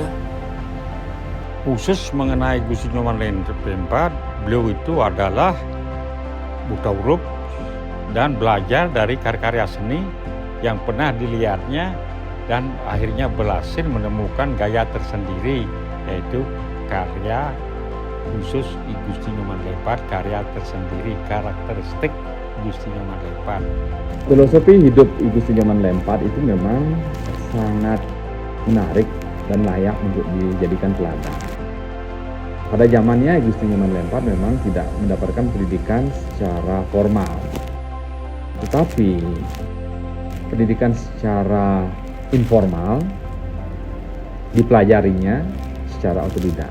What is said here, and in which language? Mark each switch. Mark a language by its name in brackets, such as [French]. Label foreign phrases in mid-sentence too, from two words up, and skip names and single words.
[Indonesian] Khusus mengenai Gusti Nyoman Lempad, beliau itu adalah buta huruf dan belajar dari karya-karya seni yang pernah dilihatnya dan akhirnya berhasil menemukan gaya tersendiri, yaitu karya khusus I Gusti Nyoman Lempad, karya tersendiri, karakteristik Gusti Nyoman Lempad. Filosofi hidup I Gusti Nyoman Lempad itu memang sangat menarik dan layak untuk dijadikan teladan. Pada zamannya I Gusti Nyoman Lempad memang tidak mendapatkan pendidikan secara formal, tetapi pendidikan secara informal dipelajarinya secara otodidak.